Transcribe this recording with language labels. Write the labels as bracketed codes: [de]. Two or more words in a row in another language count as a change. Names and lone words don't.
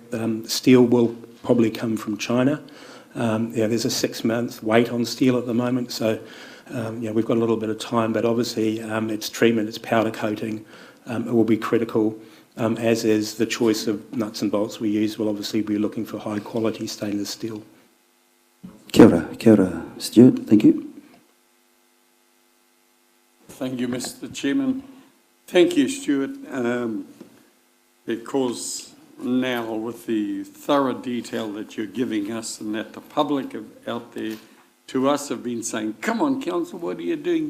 [en] Steel will probably come from China. There's a 6-month wait on steel at the moment, so we've got a little bit of time, but obviously its treatment, its powder coating, it will be critical, as is the choice of nuts and bolts we use. We'll obviously be looking for high quality stainless steel. [mi] Kia ora, Stuart, [en] thank you. Thank you, Mr. Chairman. Thank you, Stuart, because now with the thorough detail that you're giving us and that the public out there to us have been saying, come on, Council, what are you doing?